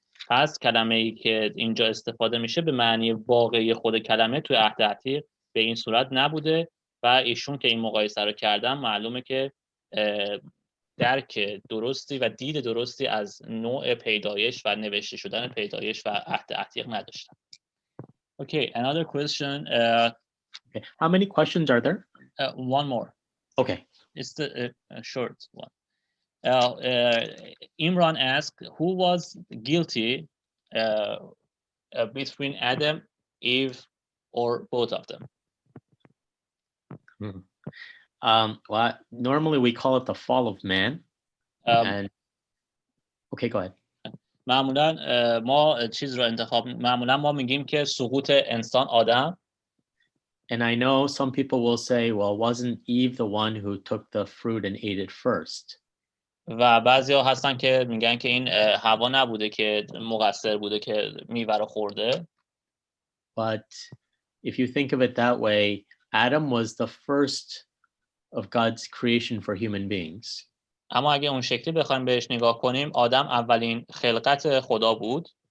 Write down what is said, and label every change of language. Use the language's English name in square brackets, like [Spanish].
[Persian] پس کلمه‌ای که اینجا استفاده میشه به معنی واقعی خود کلمه توی عهد عتیق به این صورت نبوده و ایشون که این مقایسه رو کردن معلومه که درک درستی و دید درستی از نوع پیدایش و نوشته شدن پیدایش و عهد عتیق نداشتن. [English] Okay, another question. Okay. How many questions are there? One more. Okay. It's the short one. Imran asked, who was guilty between Adam, Eve, or both of them? Well, normally we call it the fall of man. And okay, go ahead. [Persian] معمولا ما چیز رو معمولا ما میگیم که سقوط انسان آدم. [English] And I know some people will say, well, wasn't Eve the one who took the fruit and ate it first? [Persian] و بعضیا هستن که میگن که این حوا نبوده که مقصر بوده که میوه رو خورده. [English] But if you think of it that way, Adam was the first of God's creation for human beings. [Persian] اما اگه اون شکلی بخوایم بهش نگاه کنیم، آدم اولین خلقت خدا بود.